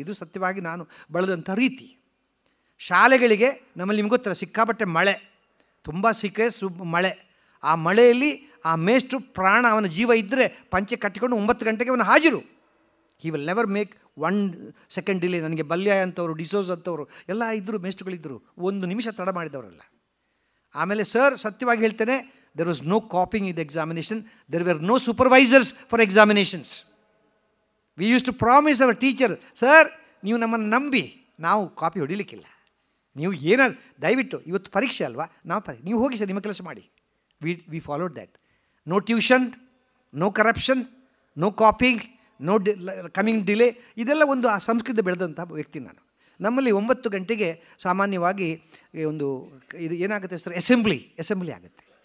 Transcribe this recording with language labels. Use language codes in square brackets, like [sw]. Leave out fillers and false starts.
[kn] ಇದು ಸತ್ಯವಾಗಿ ನಾನು ಬಳದಂಥ ರೀತಿ. ಶಾಲೆಗಳಿಗೆ ನಮ್ಮಲ್ಲಿ ನಿಮ್ಗೆ ಗೊತ್ತಲ್ಲ, ಸಿಕ್ಕಾಪಟ್ಟೆ ಮಳೆ, ತುಂಬ ಮಳೆ. ಆ ಮಳೆಯಲ್ಲಿ ಆ ಮೇಷ್ಟ್ರು ಪ್ರಾಣ, ಅವನ ಜೀವ ಇದ್ದರೆ ಪಂಚೆ ಕಟ್ಟಿಕೊಂಡು 9 ಗಂಟೆಗೆ ಅವನು ಹಾಜರು. [en] He will never make 1 second delay. [kn] ನನಗೆ ಬಲ್ಯಾಯ ಅಂತವರು, ಡಿಸೋಸ್ ಅಂತವರು ಎಲ್ಲ ಇದ್ದರು, ಮೇಷ್ಟ್ರುಗಳಿದ್ದರು. 1 ನಿಮಿಷ ತಡ ಮಾಡಿದವರಲ್ಲ. ಆಮೇಲೆ ಸರ್, ಸತ್ಯವಾಗಿ ಹೇಳ್ತೇನೆ, [en] there was no copying in the examination. There were no supervisors for examinations. We used to promise our teacher, sir, [kn] ನೀವು ನಮ್ಮನ್ನು ನಂಬಿ ನಾವು ಕಾಪಿ ಹೊಡಿಲಿಕ್ಕಿಲ್ಲ. ನೀವು ಏನಾದ್ರು ದಯವಿಟ್ಟು ಇವತ್ತು ಪರೀಕ್ಷೆ ಅಲ್ವಾ, ನೀವು ಹೋಗಿ ಸರ್ ನಿಮ್ಮ ಕೆಲಸ ಮಾಡಿ. [en] We followed that. No tuition, no corruption, no copying, no coming delay. [kn] ಇದೆಲ್ಲ ಒಂದು ಆ ಸಂಸ್ಕೃತಿ ಬೆಳೆದಂಥ ವ್ಯಕ್ತಿ ನಾನು. ನಮ್ಮಲ್ಲಿ 9 ಗಂಟೆಗೆ ಸಾಮಾನ್ಯವಾಗಿ ಒಂದು ಇದು ಏನಾಗುತ್ತೆ ಸರ್, ಅಸೆಂಬ್ಲಿ ಆಗುತ್ತೆ.